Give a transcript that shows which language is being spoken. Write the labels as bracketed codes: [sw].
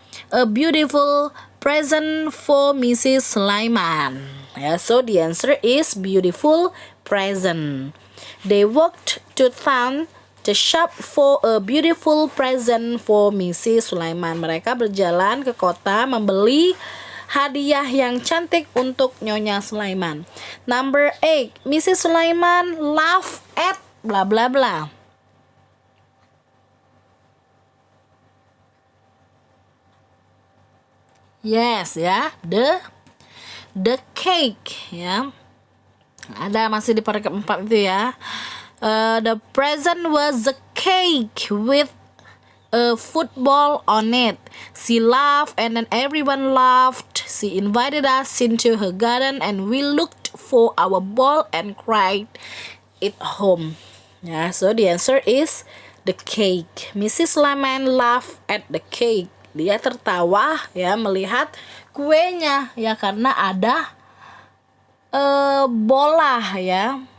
[en] A beautiful present for Mrs. Sulaiman. Yeah, so the answer is beautiful present. They walked to town to shop for a beautiful present for Mrs. Sulaiman. [id] Mereka berjalan ke kota membeli hadiah yang cantik untuk Nyonya Sulaiman. [en] Number 8, Mrs. Sulaiman laughed at blah blah blah. Yes ya, the cake ya. [id] Ada masih di paragraf 4 itu ya. [en] The present was a cake with a football on it. She laughed and then everyone laughed. She invited us into her garden and we looked for our ball and cried it home. Yeah, so the answer is the cake. Mrs. Sulaiman laughed at the cake. [id] Dia tertawa ya melihat kuenya ya, karena ada bola ya.